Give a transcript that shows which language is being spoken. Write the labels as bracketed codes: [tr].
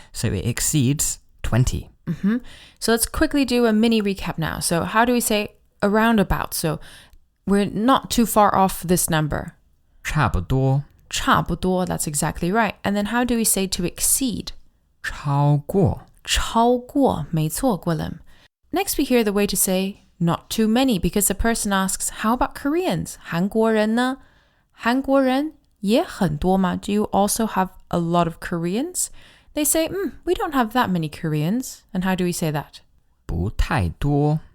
[en] So it exceeds 20. So let's quickly do a mini recap now. So how do we say around about? So we're not too far off this number. [zh] 差不多. [en] 差不多, that's exactly right. And then how do we say to exceed? [zh] 超过. 超过, 没错, Gwilym. [en] Next we hear the way to say not too many because the person asks, how about Koreans? [zh] 韩国人呢?韩国人也很多吗? [en] Do you also have a lot of Koreans? They say, we don't have that many Koreans. And how do we say that? [zh] 不太多.